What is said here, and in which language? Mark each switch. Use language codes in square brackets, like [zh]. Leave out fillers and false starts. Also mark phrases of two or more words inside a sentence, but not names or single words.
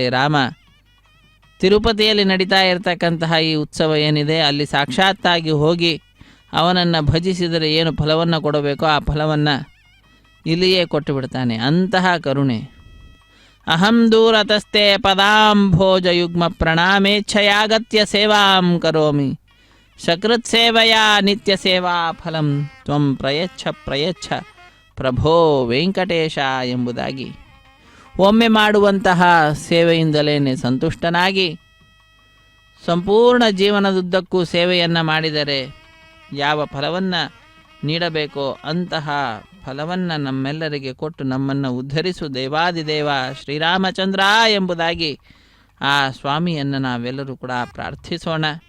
[kn] ರಾಮ ತಿರುಪತಿಯಲ್ಲಿ ನಡೀತಾ ಇರತಕ್ಕಂತಹ ಈ ಉತ್ಸವ ಏನಿದೆ ಅಲ್ಲಿ ಸಾಕ್ಷಾತ್ತಾಗಿ ಹೋಗಿ ಅವನನ್ನು ಭಜಿಸಿದರೆ ಏನು ಫಲವನ್ನು ಕೊಡಬೇಕೋ ಆ ಫಲವನ್ನು ಇಲ್ಲಿಯೇ ಕೊಟ್ಟು ಬಿಡ್ತಾನೆ. ಅಂತಹ ಕರುಣೆ. [sa] ಅಹಂ ದೂರತಸ್ತೆ ಪದಾಂಭೋಜ ಯುಗ್ಮ ಪ್ರಣಾಮೇಚ್ಛಯಾಗತ್ಯ ಸೇವಾಂ ಕರೋಮಿ ಸಕೃತ್ ಸೇವೆಯಾ ನಿತ್ಯ ಸೇವಾ ಫಲಂ ತ್ವಂ ಪ್ರಯಚ್ಛ ಪ್ರಯಚ್ಛ ಪ್ರಭೋ ವೆಂಕಟೇಶ [kn] ಎಂಬುದಾಗಿ ಒಮ್ಮೆ ಮಾಡುವಂತಹ ಸೇವೆಯಿಂದಲೇ ಸಂತುಷ್ಟನಾಗಿ ಸಂಪೂರ್ಣ ಜೀವನದುದ್ದಕ್ಕೂ ಸೇವೆಯನ್ನು ಮಾಡಿದರೆ ಯಾವ ಫಲವನ್ನು ನೀಡಬೇಕೋ ಅಂತಹ ಫಲವನ್ನು ನಮ್ಮೆಲ್ಲರಿಗೆ ಕೊಟ್ಟು ನಮ್ಮನ್ನು ಉದ್ಧರಿಸು ದೇವಾದಿದೇವ ಶ್ರೀರಾಮಚಂದ್ರ ಎಂಬುದಾಗಿ ಆ ಸ್ವಾಮಿಯನ್ನು ನಾವೆಲ್ಲರೂ ಕೂಡ ಪ್ರಾರ್ಥಿಸೋಣ.